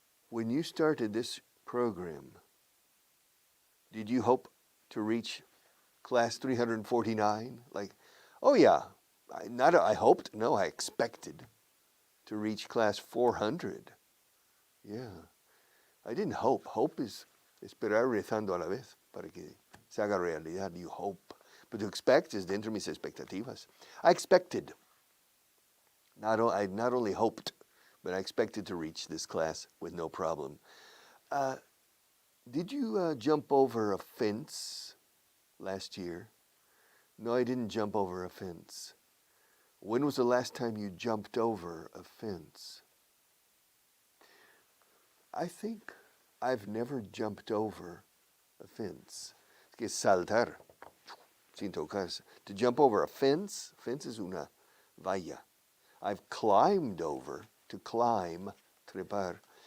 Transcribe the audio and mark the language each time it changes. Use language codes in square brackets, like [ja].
[en] When you started this program, did you hope to reach class 349? Like, oh yeah, I hoped, no, I expected to reach class 400. Yeah. I didn't hope. Hope is [es] esperar rezando a la vez para que se haga realidad. [en] You hope. But to expect is [es] dentro de mis expectativas. [en] I expected. I not only hoped, but I expected to reach this class with no problem. Did you jump over a fence last year? No, I didn't jump over a fence. When was the last time you jumped over a fence? I think I've never jumped over a fence. [es] Es que saltar, sin tocarse. [en] To jump over a fence [es] es una valla. [en] I've climbed over, to climb, trepar.